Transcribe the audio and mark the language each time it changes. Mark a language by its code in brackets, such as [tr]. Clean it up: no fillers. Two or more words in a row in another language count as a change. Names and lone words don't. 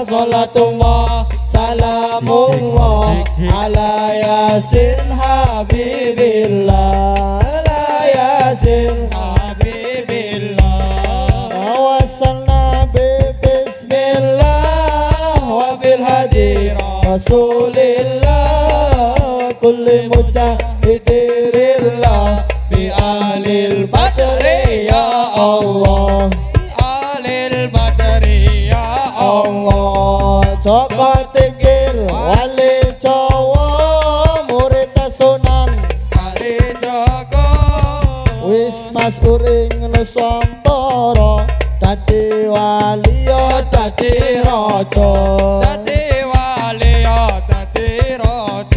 [ar] صلاة الله سلام الله على ياسين حبيب الله. على ياسين حبيب الله. وصلنا بسم الله وبالهادي رسول الله. كل مجاهد لله بأهل البدر يا الله. أهل البدر يا الله. [jv] Joko tingkir wali Jawa murid Sunan Kali Joko. Wis mas uring Nusantara dadi wali ya dadi raja. Dadi wali ya dadi raja.